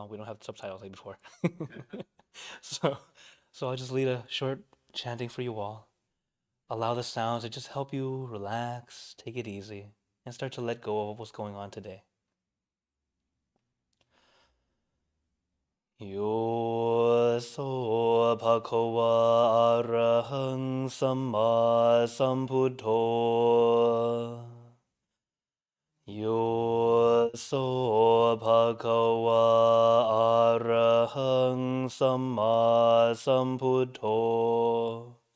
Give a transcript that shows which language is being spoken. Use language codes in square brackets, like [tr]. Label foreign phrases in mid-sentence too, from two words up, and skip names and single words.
[en] We don't have subtitles like before. so, so I'll just lead a short chanting for you all. Allow the sounds to just help you relax, take it easy, and start to let go of what's going on today. [pi] Yo so bhagava arahang samma sambuddho. Yo so bhagava arahang samma sambuddho.